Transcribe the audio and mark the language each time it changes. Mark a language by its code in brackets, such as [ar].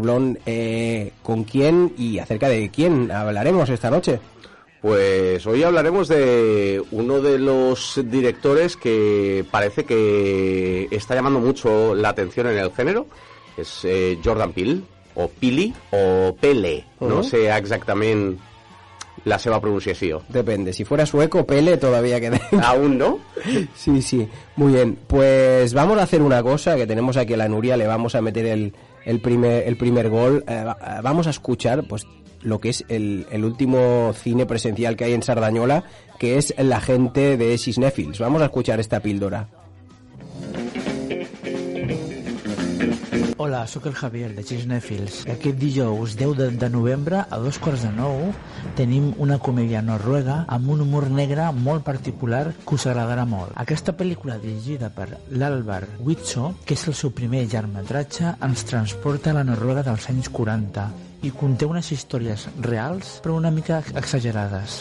[es] Blon, ¿con quién y acerca de quién hablaremos esta noche? Pues hoy hablaremos de uno de los directores que parece que está llamando mucho la atención en el género. Es Jordan Peele, o Pili, o Pele. No sé exactamente [ca] la seva pronunciació. [es] Depende, si fuera sueco, Pele todavía queda. ¿Aún no? Sí, sí, muy bien. Pues vamos a hacer una cosa, que tenemos aquí a la Nuria, le vamos a meter el primer gol. Vamos a escuchar pues lo que es el último cine presencial que hay en Sardañola, que es La gente de Cisnèfils. Vamos a escuchar esta píldora. [ca] Hola, sóc el Javier de Cisnèfils. Aquest dijous 10 de novembre a 8:45 tenim una comèdia noruega amb un humor negre molt particular que us agradarà molt. Aquesta pel·lícula dirigida per l'Alvar Witzå, que és el seu primer llargmetratge, ens transporta a la Noruega dels anys 40 i conté unes històries reals però una mica exagerades.